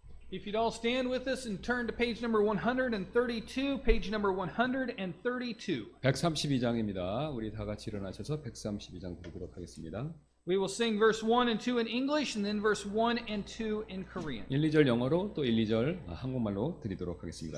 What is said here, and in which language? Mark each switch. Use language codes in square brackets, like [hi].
[en] If you'd all stand with us and turn to page number 132, page number 132. [ko] 132장입니다. 우리 다 같이 일어나셔서 132장 드리도록 하겠습니다. [en] We will sing verse 1 and 2 in English and then verse 1 and 2 in Korean. [ko] 1, 2절 영어로 또 1, 2절 한국말로 드리도록 하겠습니다.